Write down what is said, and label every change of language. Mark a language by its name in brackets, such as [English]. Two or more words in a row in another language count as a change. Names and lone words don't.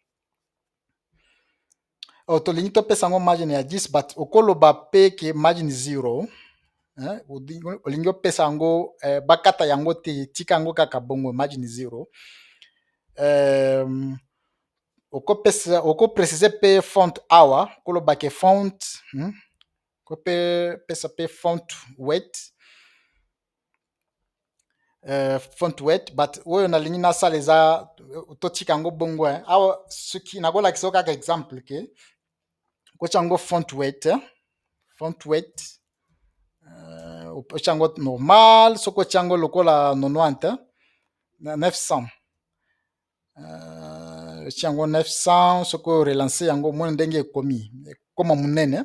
[Lingala] Tolingi topesa yango margin ya 10 but okoloba pe ke margin 0 olingi opesa yango bakata yango te, tika yango kaka bongo margin 0. Okoprécise pe font awa okoloba ke font kopesa pe [English] font weight [Lingala] but oyo nalingi nasala eza totika yango bongo awa soki nakolakisa kaka exemple ke okotya yango [English] font weight [Lingala] opesa yango normal, soki otya yango lokola 90 900 otya yango 900, soki orelance yango moni ndenge ekoma monene.